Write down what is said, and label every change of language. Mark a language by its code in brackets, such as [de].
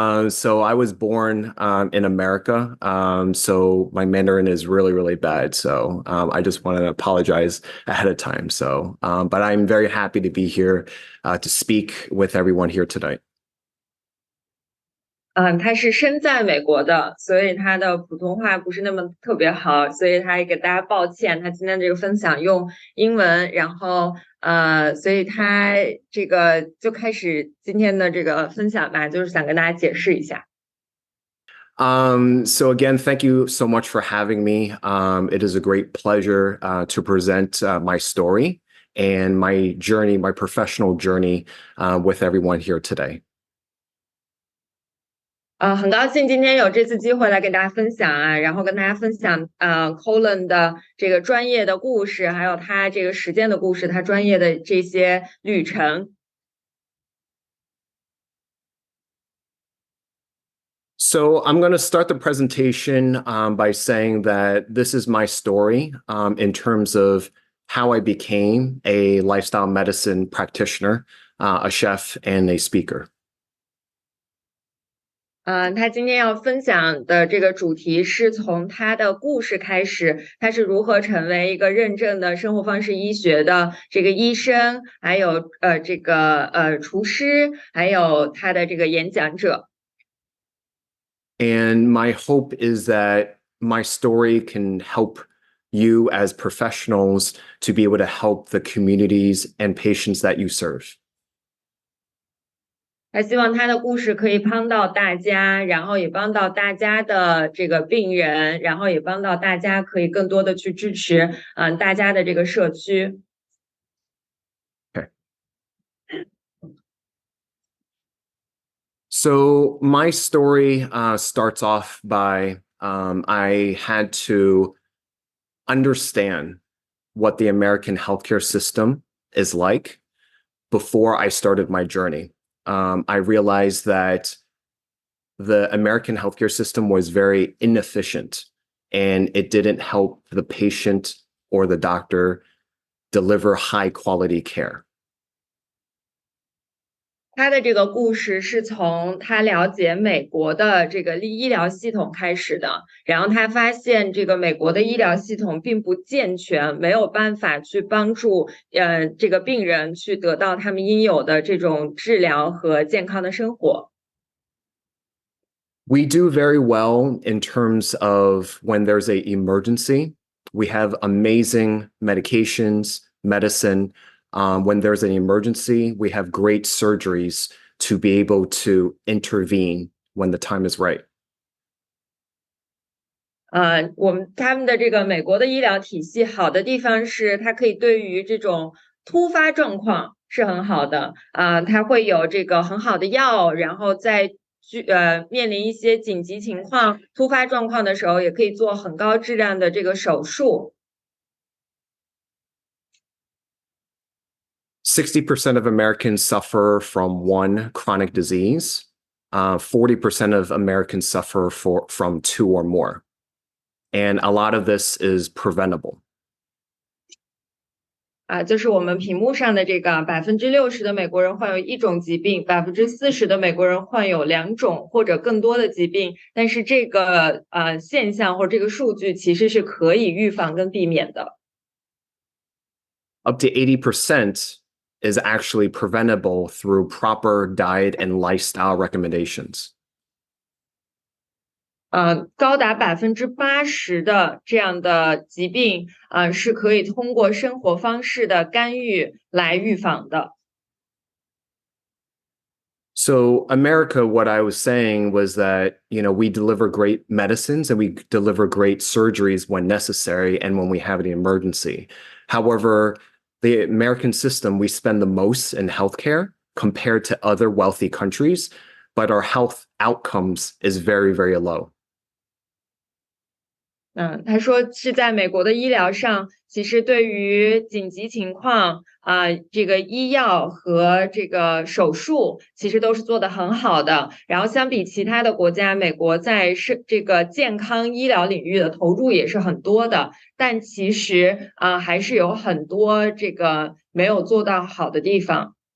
[en] So I was born in America, so my Mandarin is really, really bad. So I just want to apologize ahead of time. So, but I'm very happy to be here to speak with everyone here tonight. [zh] 他是身在美国的，所以他的普通话不是那么特别好，所以他也给大家抱歉。他今天这个分享用英文，然后所以他这个就开始今天的这个分享吧，就是想跟大家解释一下。 [en] So again, thank you so much for having me. It is a great pleasure to present my story and my journey, my professional journey with everyone here today. [zh] 很高兴今天有这次机会来给大家分享啊，然后跟大家分享Colin 的这个专业的故事，还有他这个实践的故事，他专业的这些旅程。 [en] So I'm going to start the presentation by saying that this is my story in terms of how I became a lifestyle medicine practitioner, a chef, and a speaker. [zh] 他今天要分享的这个主题是从他的故事开始，他是如何成为一个认证的生活方式医学的这个医生，还有这个厨师，还有他的这个演讲者。 [en] And my hope is that my story can help you as professionals to be able to help the communities and patients that you serve. [zh] 他希望他的故事可以帮到大家，然后也帮到大家的这个病人，然后也帮到大家可以更多的去支持大家的这个社区。 [en] Okay. So my story starts off by I had to understand what the American healthcare system is like before I started my journey. I realized that the American healthcare system was very inefficient and it didn't help the patient or the doctor deliver high quality care. [zh] 他的这个故事是从他了解美国的这个医疗系统开始的，然后他发现这个美国的医疗系统并不健全，没有办法去帮助这个病人去得到他们应有的这种治疗和健康的生活。 [en] We do very well in terms of when there's an emergency. We have amazing medications, medicine. When there's an emergency, we have great surgeries to be able to intervene when the time is right. [zh] 他们的这个美国的医疗体系好的地方是，它可以对于这种突发状况是很好的它会有这个很好的药，然后在面临一些紧急情况、突发状况的时候，也可以做很高质量的这个手术。 [en] 60% of Americans suffer from one chronic disease. 40% of Americans suffer from two or more. And a lot of this is preventable. [zh] 就是我们屏幕上的这个60%的美国人患有一种疾病，40%的美国人患有两种或者更多的疾病，但是这个现象或者这个数据其实是可以预防跟避免的。 [en] Up to 80% is actually preventable through proper diet and lifestyle recommendations. [zh] 高达80%的这样的疾病是可以通过生活方式的干预来预防的。 [en] So America, what I was saying was that, we deliver great medicines and we deliver great surgeries when necessary and when we have an emergency. However, the American system, we spend the most in healthcare compared to other wealthy countries, but our health outcomes is very, very low. [zh] 他说是在美国的医疗上，其实对于紧急情况这个医药和这个手术，其实都是做得很好的。然后相比其他的国家，美国在这个健康医疗领域的投入也是很多的，但其实还是有很多这个没有做到好的地方。